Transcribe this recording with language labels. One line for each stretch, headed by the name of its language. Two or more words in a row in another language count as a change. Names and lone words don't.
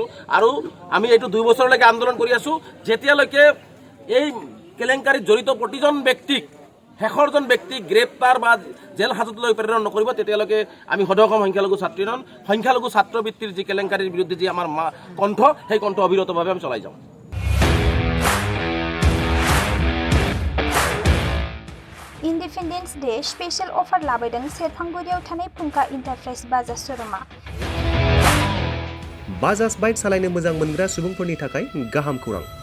Assamese: আৰু আমি এইটো 2 বছৰলৈকে আন্দোলন কৰি আছোঁ, যেতিয়ালৈকে এই কেলেংকাৰীত জড়িত প্ৰতিজন ব্যক্তিক শেষৰজন ব্যক্তিক গ্ৰেপ্তাৰ বা জেল হাজতলৈ প্ৰেৰণ নকৰিব তেতিয়ালৈকে আমি সদৌ অসম সংখ্যালঘু ছাত্ৰবৃত্তিৰ যি কেলেংকাৰীৰ বিৰুদ্ধে যি আমাৰ কণ্ঠ, সেই কণ্ঠ অবিৰতভাৱে আমি চলাই যাওঁ।
English: Independence Day special offer
Bodo: लाबोदों सेरफांगुरियाव थानाय फुंखा इन्टारप्राइज बाजाज श'रुमा। बाजाज बाइक सालायनो मोजां मोनग्रा सुबुंफोरनि थाखाय गाहाम खौरां।